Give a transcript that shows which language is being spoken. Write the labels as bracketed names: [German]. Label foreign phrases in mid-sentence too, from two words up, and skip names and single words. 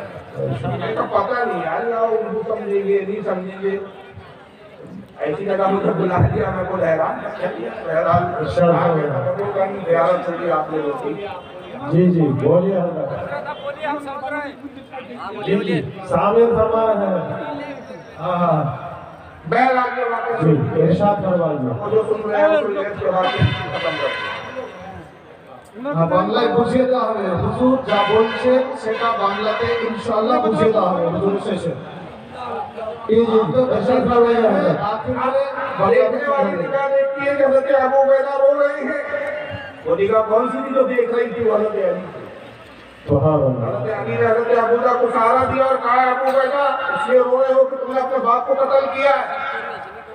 [Urdu] میں تو پتہ نہیں یار، یا اردو سمجھیں گے نہیں سمجھیں گے، ایسی جگہ مجھے بلا دیا، میں کو حیران بہرحال زیارت ہوگی آپ لوگوں کی۔ جی جی بولیے حضرت، جی سامر فرما رہے ہیں۔ ہاں ہاں بہرحال یہ واقعہ جی ارشاد فرمائیے۔ جو سن رہے ہیں وہ لیٹ کے واقعہ ختم کرتے ہیں۔ [Bangla] বাংলায় বুঝিয়ে দেওয়া হবে, হুজুর যা বলছেন সেটা বাংলাতে ইনশাআল্লাহ বুঝিয়ে দেওয়া হবে হুজুর শেষে। এই যে [Urdu] ارشاد فرمائیے حضرت۔ دیکھنے والی نگاہ دیکھتی ہے کہ حضرت ابو عبیدہ رو رہے ہیں، وہ نگاہ کون سی تھی جو دیکھ رہی تھی؟ حضرت علی۔ [Arabic] سبحان اللہ۔ [Urdu] حضرت علی نے حضرت ابو عبیدہ کو سہارا دیا اور کہا ابو عبیدہ اس لیے رو رہے ہو کہ تم نے اپنے باپ کو قتل کیا ہے؟